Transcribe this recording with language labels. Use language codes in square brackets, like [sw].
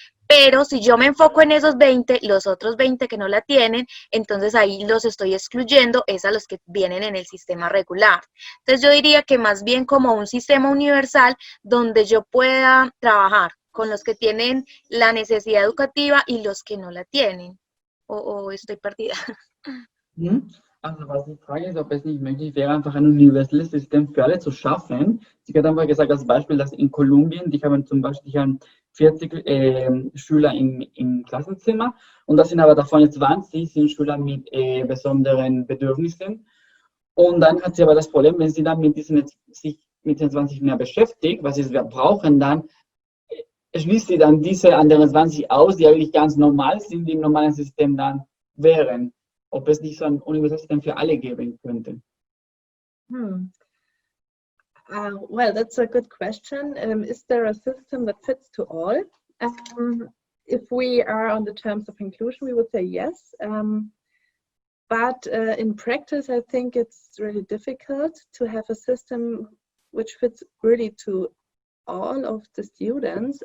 [es] Pero si yo me enfoco en esos 20, los otros 20 que no la tienen, entonces ahí los estoy excluyendo, es a los que vienen en el sistema regular. Entonces yo diría que más bien como un sistema universal donde yo pueda trabajar con los que tienen la necesidad educativa y los que no la tienen. O estoy perdida. [de] Also was ich frage, ist, ob es nicht möglich wäre, einfach ein universelles System für alle zu schaffen. Sie hat einfach gesagt, als Beispiel, dass in Kolumbien, die haben zum Beispiel 40 Schüler im Klassenzimmer und das sind aber davon 20 sind Schüler mit besonderen Bedürfnissen. Und dann hat sie aber das Problem, wenn sie dann sich mit den 20 mehr beschäftigt, was sie brauchen, dann schließt sie dann diese anderen 20 aus, die eigentlich ganz normal sind, die im normalen System dann wären. Ob es nicht so ein universelles System für alle geben könnte. [en] Well, that's a good question. Is there a system that fits to all? If we are on the terms of inclusion, we would say yes. But in practice, I think it's really difficult to have a system which fits really to all of the students.